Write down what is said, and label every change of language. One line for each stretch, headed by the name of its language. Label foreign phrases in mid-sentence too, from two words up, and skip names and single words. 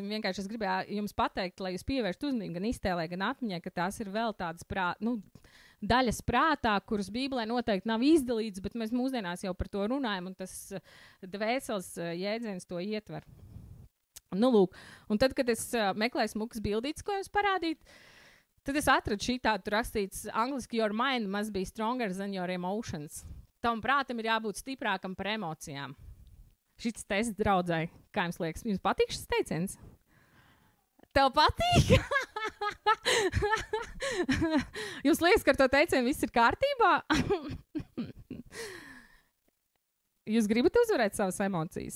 Latvian: Vienkārši es gribēju jums pateikt, lai jūs pievērstu uzmanību gan iztēlē, gan atmiņai, ka tās ir vēl tādas daļas prātā, kuras Bībelē noteikti nav izdalīts, bet mēs mūsdienās jau par to runājam, un tas dvēseles jēdziens to ietver. Nu, lūk, un tad, kad es meklēju smukas bildītes, ko jums parādīt, tad es atradu šī tādu, tur rakstīts angliski,
English: your mind must be stronger than your emotions.
Latvian: Tavam prātam ir jābūt stiprākam par emocijām. Šis tests draudzēji, kā jums liekas, jums patīk šis teiciens? Tev patīk? Jums liekas, ka ar to teicienu viss ir kārtībā? Jūs gribat uzvarēt savas emocijas?